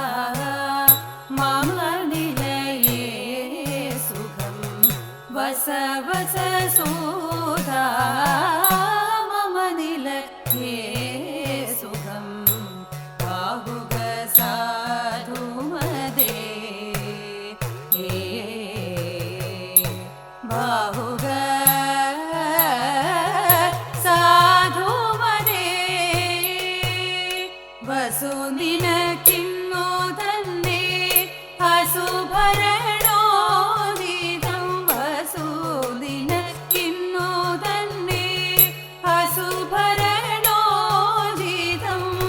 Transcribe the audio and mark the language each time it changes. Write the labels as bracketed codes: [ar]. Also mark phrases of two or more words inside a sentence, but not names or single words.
[sa] मम निलये सुखं वस वस सूता मम निलये सुखं बाहुग साधु मदे [ml] बाहुग വസു നിനക്കിന്നു തന്നെ അസുഭരണോദിതം വസു നിനക്കിന്നു തന്നെ അസുഭരണോദിതം